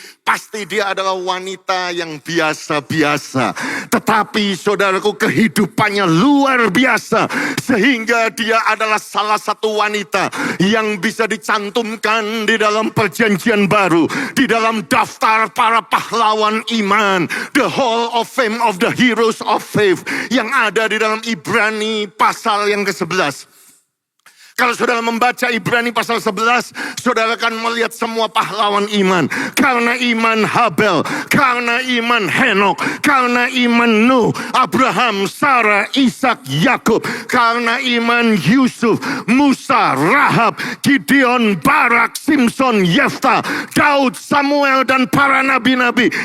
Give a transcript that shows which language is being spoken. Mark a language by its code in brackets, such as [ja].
[id] Pasti dia adalah wanita yang biasa-biasa. Tetapi saudaraku, kehidupannya luar biasa. Sehingga dia adalah salah satu wanita yang bisa dicantumkan di dalam perjanjian baru. Di dalam daftar para pahlawan iman. [en] The Hall of Fame of the Heroes of Faith. [id] Yang ada di dalam Ibrani pasal yang ke-11. Kalau saudara membaca Ibrani pasal 11, saudara akan melihat semua pahlawan iman. Karena iman Habel, karena iman Henok, karena iman Nuh, Abraham, Sarah, Ishak, Yakub, karena iman Yusuf, Musa, Rahab, Gideon, Barak, Simson, Yefta, Daud, Samuel, dan para nabi-nabi.